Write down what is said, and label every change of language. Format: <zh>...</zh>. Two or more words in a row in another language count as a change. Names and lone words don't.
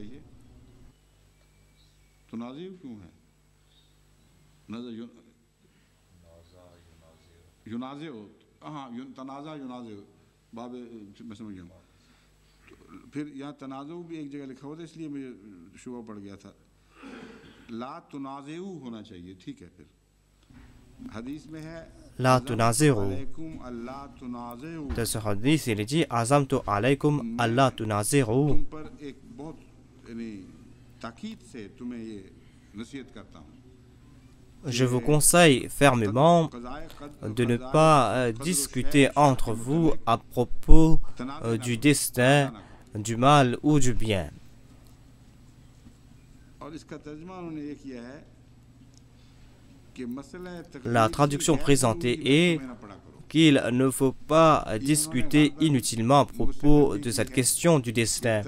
<hi>फिर यहाँ तनाज़ु भी एक जगह लिखा हुआ था इसलिए मुझे शुबा पड़ गया था</hi> <ar>لا تنازعوا</ar> <hi>होना चाहिए ठीक है फिर हदीस में है</hi> <ar>لا تنازعوا.</ar> <fr>Dans ce hadith, il est dit</fr> <ar>عزمت عليكم الله تنازعوا.</ar> <hi>तुम पर एक बहुत ताकीद से तुम्हें ये नसीहत करता हूँ.</hi> <fr>Je vous conseille fermement de ne pas discuter entre vous à propos du destin, du mal ou du bien. La traduction présentée est qu'il ne faut pas discuter inutilement à propos de cette question du destin.</fr>